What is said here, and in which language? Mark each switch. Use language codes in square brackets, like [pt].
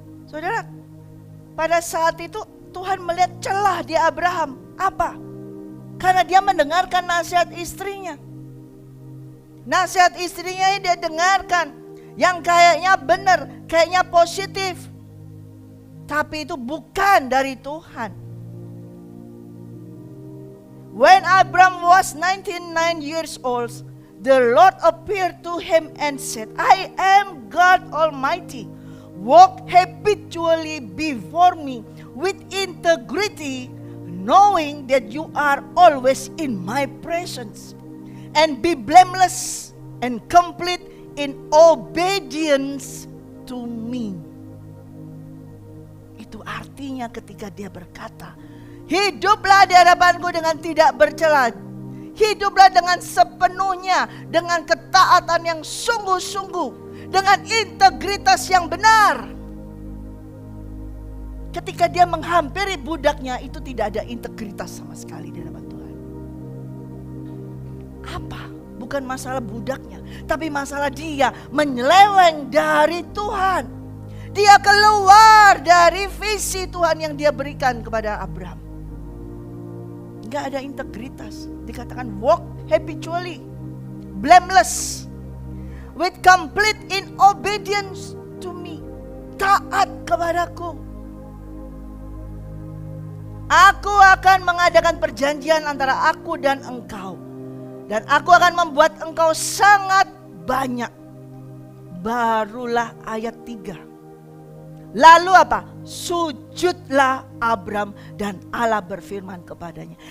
[id] Saudara, pada saat itu Tuhan melihat celah di Abraham. Apa? Karena dia mendengarkan nasihat istrinya. Nasihat istrinya yang dia dengarkan, yang kayaknya benar, kayaknya positif. Tapi itu bukan dari Tuhan. [en] When Abram was 99 years old, the Lord appeared to him and said, I am God Almighty. Walk habitually before me with integrity, knowing that you are always in my presence. And be blameless and complete in obedience to me. [id] Itu artinya ketika dia berkata, hiduplah di hadapanku dengan tidak bercela. Hiduplah dengan sepenuhnya, dengan ketaatan yang sungguh-sungguh, dengan integritas yang benar. Ketika dia menghampiri budaknya, itu tidak ada integritas sama sekali di hadapan Tuhan. Apa? Bukan masalah budaknya, tapi masalah dia menyeleweng dari Tuhan. Dia keluar dari visi Tuhan yang dia berikan kepada Abraham. Gak ada integritas. Dikatakan [en] walk habitually, blameless, with complete in obedience to me. [id] Taat kepadaku. Aku akan mengadakan perjanjian antara aku dan engkau. Dan aku akan membuat engkau sangat banyak. Barulah ayat 3. Lalu apa? Sujudlah Abram dan Allah berfirman kepadanya.